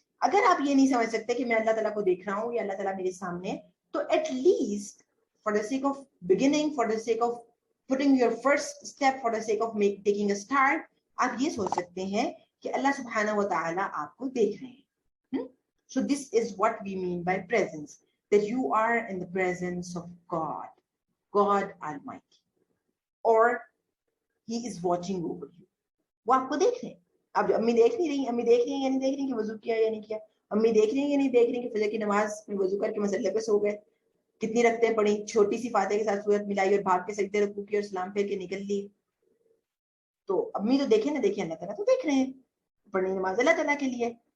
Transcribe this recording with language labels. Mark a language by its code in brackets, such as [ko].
[ur] اگر آپ یہ نہیں سمجھ سکتے کہ میں اللہ تعالیٰ کو دیکھ رہا ہوں یا اللہ تعالیٰ میرے سامنے, تو at least [en] for the sake of beginning, for the sake of putting your first step, for the sake of taking a start, [ur] آپ یہ سوچ سکتے ہیں کہ اللہ سبحانہ و تعالیٰ آپ کو دیکھ رہے ہیں. [en] So this is what we mean by presence, that you are in the presence of God, God Almighty, or He is watching over you. [ur] وہ آپ کو دیکھ رہے ہیں. اب امی دیکھ نہیں رہی, امی دیکھ رہی ہیں یا نہیں دیکھ رہی کہ وضو کیا یا نہیں کیا, امی دیکھ رہی ہیں یا نہیں دیکھ رہی کہ فجر کی نماز میں وضو کر کے مسلے پہ سو گئے, کتنی رکھتے پڑی, چھوٹی سی فاتحہ کے ساتھ سورت ملائی اور بھاگ کے سجدے رکوع کی اور سلام پھیر کے نکل لی. تو امی تو دیکھیں نہ دیکھیں, اللہ تعالیٰ تو دیکھ رہے ہیں, پڑھنی نماز اللہ تعالیٰ کے لیے.